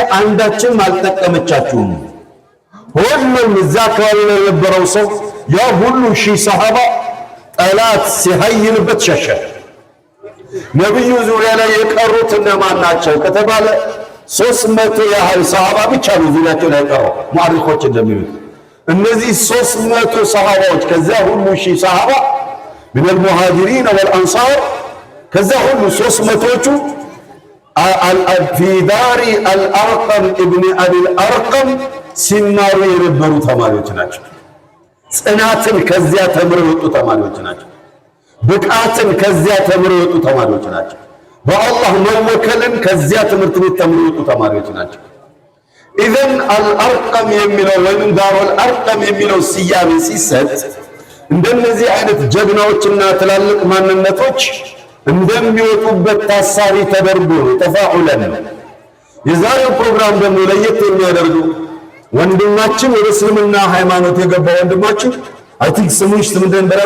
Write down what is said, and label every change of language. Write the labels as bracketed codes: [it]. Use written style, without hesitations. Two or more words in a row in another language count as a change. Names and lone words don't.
[am] አንዳችንም አልጠቀመቻችሁም። ሁሉም እዛ አካባቢ ላይ የነበረው ሰው ያ ሁሉ ሺህ ሰሃባ ጠላት ሲሀይንበት ሸሸ። ነብዩ ዙሪያ ላይ የቀሩት እነማን ናቸው ከተባለ 300 ያህል ሰሃባ ብቻ ነው ዙሪያቸው ላይ ቀረው። ሙአሪኮች እንደሚሉት እነዚህ 300 ሰሃባዎች ከዛ ሁሉ ሺህ ሰሃባ [ar] من المهاجرين والأنصار [am] ከዛ ሁሉ 300ዎቹ [ar] في دار الأرقم ابن أبي الأرقم [am] ሲማሩ የነበሩ ተማሪዎች ናቸው። ጽናትን ከዚያ ተምረው የወጡ ተማሪዎች ናቸው። ብቃትን ከዚያ ተምረው የወጡ ተማሪዎች ናቸው። በአላህ መወከልን ከዚያ ትምህርት ቤት ተምረው የወጡ ተማሪዎች ናቸው። ኢዘን አልአርቀም የሚለው ወይም ዳሩል አርቀም የሚለው ስያሜ ሲሰጥ እንደነዚህ አይነት ጀግናዎችና ትላልቅ ማንነቶች እንደሚወጡበት ታሳቢ ተደርጎ ተፋዑለን። የዛሬው ፕሮግራም ደግሞ ለየት የሚያደርገው ወንድማችን ወደ እስልምና ሃይማኖት የገባ ወንድማችን [en] I think [am] ስሙሽ ምንድን ነበር?